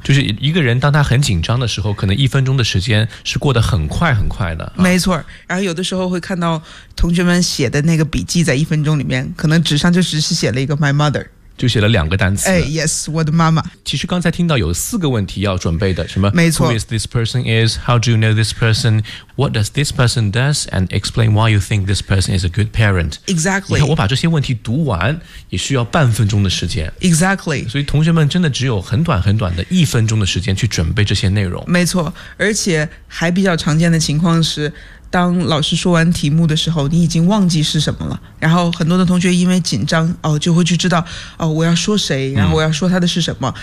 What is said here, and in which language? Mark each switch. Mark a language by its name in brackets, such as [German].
[Chinese] 就是一个人当他很紧张的时候，可能一分钟的时间是过得很快很快的、啊、没错。然后有的时候会看到同学们写的那个笔记在一分钟里面可能纸上就只是写了一个 [English] my mother， [Chinese] 就写了两个单词。 [English] Yes, [Chinese] 我的妈妈。其实刚才听到有四个问题要准备的，什么？没错。 [English] Who is this person is? How do you know this person? What does this person does? And explain why you think this person is a good parent. Exactly. [Chinese] 你看，我把这些问题读完也需要半分钟的时间。 [English] Exactly. [Chinese] 所以同学们真的只有很短很短的一分钟的时间去准备这些内容。没错，而且还比较常见的情况是，当老师说完题目的时候，你已经忘记是什么了。然后很多的同学因为紧张，哦，就会去知道，哦，我要说谁，然后我要说他的是什么。